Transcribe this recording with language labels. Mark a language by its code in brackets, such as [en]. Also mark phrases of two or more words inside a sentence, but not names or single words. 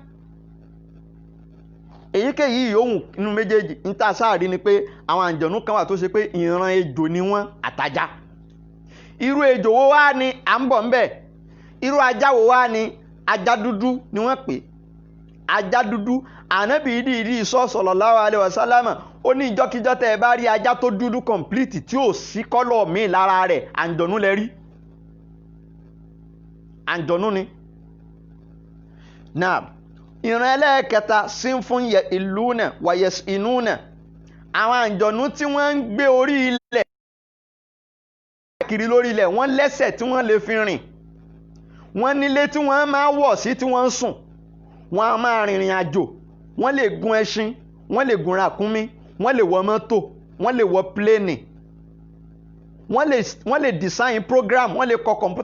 [yo] èyíkéyìí yòówù inú méjèèjì ń tà sáàrí ni pé àwọn àǹjọ̀nú kan wà tó ṣe pé ìran ejò ni wọ́n àtajá. irú ejò wo wá ni à ń bọ̀ ń bẹ̀ irú ajá wo wá ni ajá dúdú ni wọ́n pè ajá dúdú. Ànábì ìdí [ar] صلى الله عليه وسلم [yo] ó ní ìjọ́kíjọ́ tẹ́ ẹ bá rí ajá tó dúdú complete tí ò sí kọ́lọ̀ míì lára rẹ̀ àǹjọ̀nú lẹ rí àǹjọ̀nú ni. náà ìran ẹlẹ́ẹ̀kẹta [ar] صنف يحلون ويظعنون [yo] àwọn àǹjọ̀nú tí wọ́n ń gbé orí ilẹ̀ kiri lórí ilẹ̀ wọ́n lẹ́sẹ̀ tí wọ́n lè fi rìn wọ́n nílé tí wọ́n máa wọ̀ sí tí wọ́n ń sùn wọ́n á máa rìnrìn àjò wọ́n lè gun ẹṣin wọ́n lè gun ràkúnmí wọ́n lè wọ mọ́tò wọ́n lè wọ pléènì wọ́n lè [en] design program [yo] wọ́n lè kọ